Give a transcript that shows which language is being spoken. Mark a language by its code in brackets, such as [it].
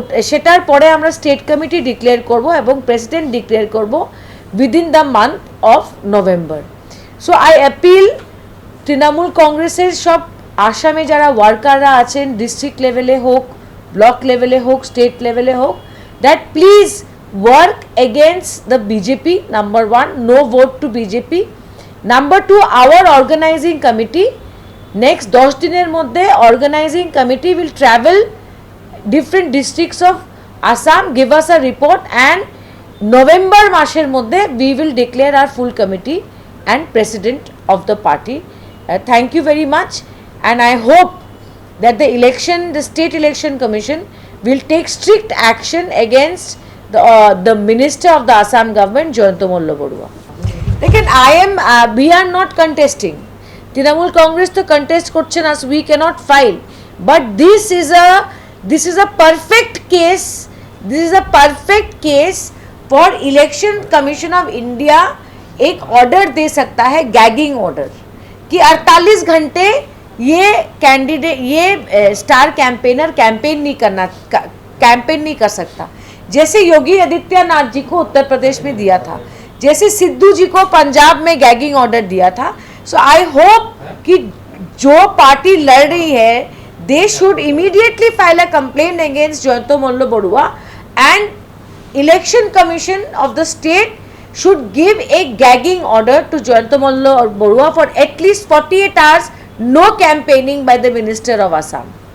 [bn] সেটার পরে আমরা স্টেট কমিটি ডিক্লেয়ার করব এবং প্রেসিডেন্ট ডিক্লেয়ার করব [en] Within the month of November. So I appeal [bn] Trinamool কংগ্রেসের সব আসামে যারা ওয়ার্কাররা আছেন, ডিস্ট্রিক্ট লেভেলে হোক, ব্লক লেভেলে হোক, স্টেট লেভেলে হোক, [en] That please work against the BJP. Number one, no vote to BJP. Number two, our organizing committee next 10 [bn] দিনের মধ্যে [en] organizing committee will travel different districts of Assam, give us a report, and November [bn] মাসের মধ্যে [en] we will declare our full committee and president of the party. Thank you very much, and I hope that the state election commission will take strict action against the minister of the Assam government, Jayanta Malla Borua. Again, we are not contesting. Trinamool Congress to contest [bn] korche na, [en] we cannot file. But this is a perfect case. This is a perfect case for Election Commission of India. [hi] एक order दे सकता है, [en] gagging order, [hi] कि 48 घंटे ये candidate, ये star campaigner campaign नहीं कर सकता, जैसे योगी आदित्यनाथ जी को उत्तर प्रदेश में दिया था, जैसे सिद्धू जी को पंजाब में गैगिंग ऑर्डर दिया था। [en] so I hope [hi] कि जो पार्टी लड़ रही है, [en] They should immediately file a complaint against Jayant Malla Barua, and election commission of the state should give a gagging order to Jayant Malla Barua for at least 48 hours, no campaigning by the Minister of Assam.